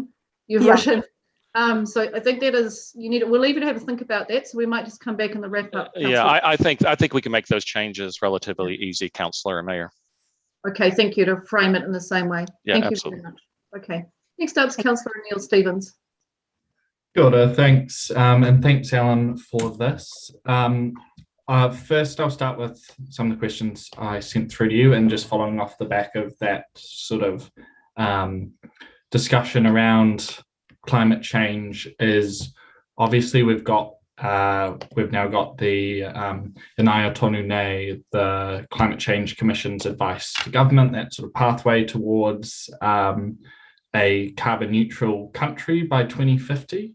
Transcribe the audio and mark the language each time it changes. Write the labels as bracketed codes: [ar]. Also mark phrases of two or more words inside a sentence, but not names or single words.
[en] You've written, so I think that is, we'll leave you to have a think about that. So we might just come back in the wrap up. I think we can make those changes relatively easy, Councillor and Mayor. Okay, thank you, to frame it in the same way. Yeah, thank absolutely. you very much. Okay, next up is Councillor Neil Stevens. [mi] Kia ora, [en] thanks, and thanks, Alan, for this. First, I'll start with some of the questions I sent through to you, and just following off the back of that sort of discussion around climate change is obviously we've now got the [mi] Inaya Tonu Nei, [en] the Climate Change Commission's advice to government, that sort of pathway towards a carbon neutral country by 2050.